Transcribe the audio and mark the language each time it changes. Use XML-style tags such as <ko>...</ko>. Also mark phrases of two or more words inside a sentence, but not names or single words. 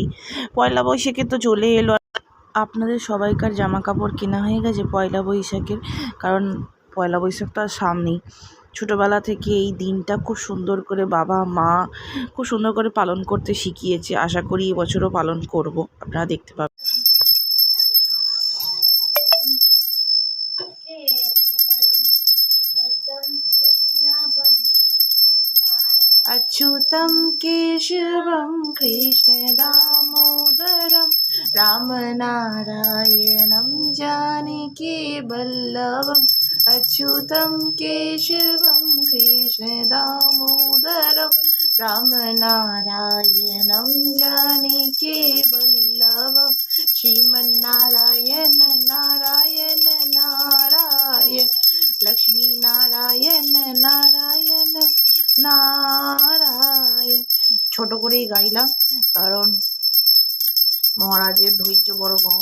<bn>পয়লা বৈশাখে তো চলে এলো, আপনাদের সবাইকার জামা কাপড় কেনা হয়ে গেছে পয়লা বৈশাখের? কারণ পয়লা বৈশাখ তো আর সামনেই। ছোটোবেলা থেকে এই দিনটা খুব সুন্দর করে বাবা মা খুব সুন্দর করে পালন করতে শিখিয়েছে। আশা করি এবছরও পালন করব, আপনারা দেখতে পাবেন।</bn> <sa>अच्युतं केशवं कृष्णदामोदरं रामनारायणं जानकीवल्लभम् अच्युतं केशवं कृष्णदामोदरं रामनारायणं जानकीवल्लभं श्रीमन्नारायण नारायण नारायण लक्ष्मीनारायण नारायण নারায়ণ।</sa> <bn>ছোট করেই গাইলাম, কারণ মহারাজের ধৈর্য বড় কম।</bn>